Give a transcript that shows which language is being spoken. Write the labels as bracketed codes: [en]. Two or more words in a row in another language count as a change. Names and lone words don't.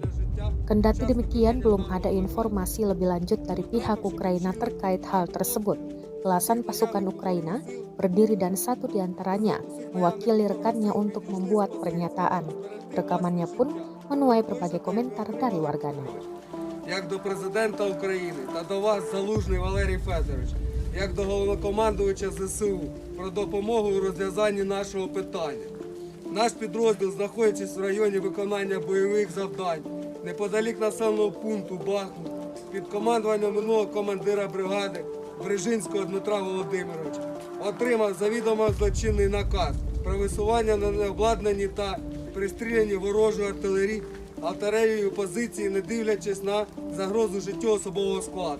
[id] Kendati demikian, belum ada informasi lebih lanjut dari pihak Ukraina terkait hal tersebut. Belasan pasukan Ukraina berdiri dan satu diantaranya mewakili rekannya untuk membuat pernyataan. Rekamannya pun menuai berbagai komentar dari warganet. [uk] Як до президента України та до вас, Залужний Валерій Федорович, як до головнокомандувача ЗСУ, про допомогу у розв'язанні нашого питання. Наш підрозділ, знаходячись в районі виконання бойових завдань, неподалік населеного пункту Бахмут, під командуванням минулого командира бригади Брижинського Дмитра Володимировича, отримав завідомо злочинний наказ про висування на необладнані та пристріляні ворожої артилерією позиції, не дивлячись на загрозу життю особового складу.